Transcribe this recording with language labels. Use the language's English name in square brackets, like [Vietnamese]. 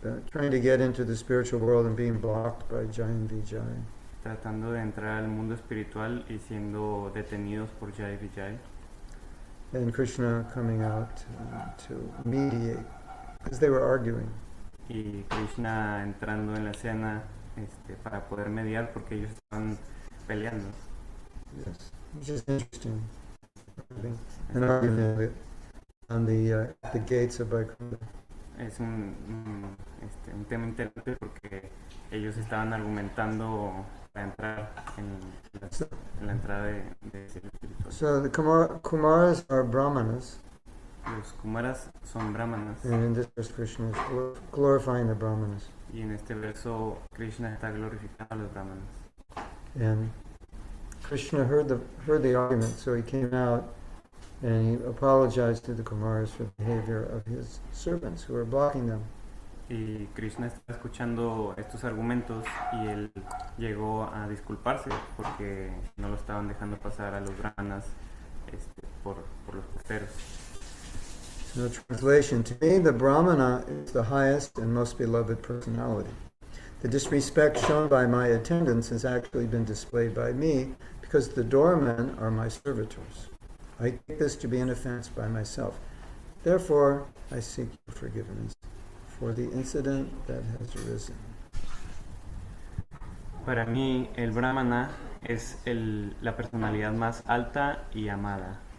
[English] trying to get into the spiritual world and being blocked by Jai and Vijay. [Spanish] tratando de entrar al mundo espiritual y siendo detenidos por Jai Vijay. [English] And Krishna coming out to mediate, because they were arguing. [Spanish] Y Krishna entrando en la escena para poder mediar porque ellos estaban peleando. [English] Yes, which is interesting. An argument on the gates of Vaikuntha. [Spanish] Es un tema interesante porque ellos estaban argumentando para entrar en la entrada de cielo espiritual. [English] So the Kumaras are Brahmanas, [Spanish] Los Kumaras son brahmanas [English] and in this verse Krishna is glorifying the Brahmanas. [Spanish] y en este verso Krishna está glorificando a los brahmanas. [English] And Krishna heard the argument, so he came out and he apologized to the Kumaras for the behavior of his servants who were blocking them. [Spanish] Y Krishna está escuchando estos argumentos y él llegó a disculparse porque no lo estaban dejando pasar a los brahmanas por los costeros. [English] So translation, to me the Brahmana is the highest and most beloved personality. The disrespect shown by my attendants has actually been displayed by me because the doormen are my servitors. I take this to be an offense by myself. Therefore, I seek your forgiveness for the incident that has arisen. [Spanish] Para mí, el brahmana es la personalidad más alta y amada.